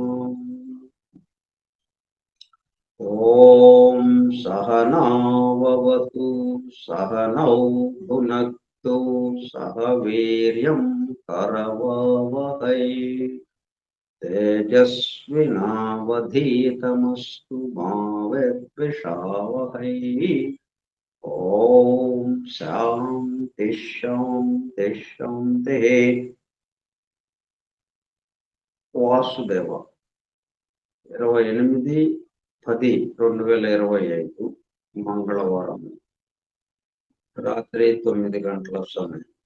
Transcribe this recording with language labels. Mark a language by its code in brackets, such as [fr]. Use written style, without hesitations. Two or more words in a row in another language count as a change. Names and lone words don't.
[sa] ॐ सहनाववतु सहनौ भुनक्तु सह वीर्यं करवावहै तेजस्विनावधीतमस्तु मा विद्विषावहै। ఓం శాంతి శాంతి శాంతి. [te] వాసుదేవ 28/10/2025 మంగళవారం రాత్రి 9 గంటల సమయం.